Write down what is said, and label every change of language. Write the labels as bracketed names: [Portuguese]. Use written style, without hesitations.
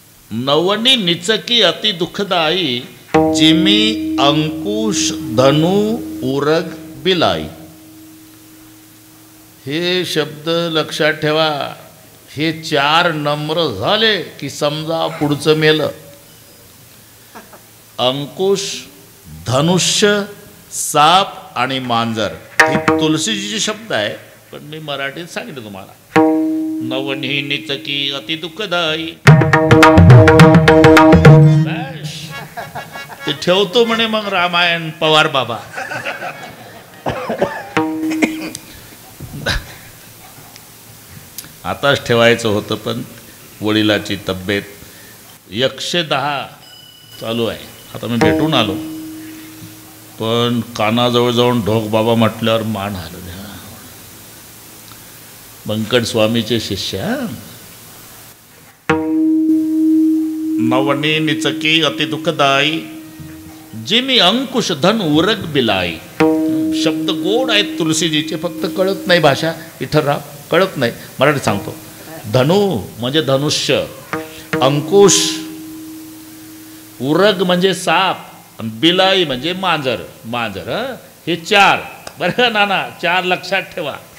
[Awadhi] नवनी निचकी अति दुःखदायी, जिमी अंकुश धनु उरग बिलाई. [Marathi] हे शब्द लक्षात ठेवा. हे चार नम्र झाले की समजा पुढचं मेलं. अंकुश, धनुष्य, साप आणि मांजर हे तुलसीजीचे शब्द आहे, पण मी मराठीत सांगितलं तुम्हाला. [Awadhi] नवनी निचकी अति दुःखदायी, [Marathi] ते ठेवतो म्हणे मग रामायण पवार बाबा. आताच ठेवायचं होतं पण वडिलाची तब्येत. 110 चालू आहे. आता मी भेटून आलो पण कानाजवळ जाऊन ढोक बाबा म्हटल्यावर मान हलवलं. बंकट स्वामीचे शिष्य. [Awadhi] नवनी निचकी अति दुःखदायी, जिमी अंकुश धन उरग बिलाई. [Marathi] शब्द गोड आहेत तुलसीजीचे, फक्त कळत नाही भाषा. विठ्ठलराव कळत नाही, मराठीत सांगतो. धनु म्हणजे धनुष्य, अंकुश, उरग म्हणजे साप, बिलाई म्हणजे मांजर. मांजर हे चार. बरं नाना, चार लक्षात ठेवा.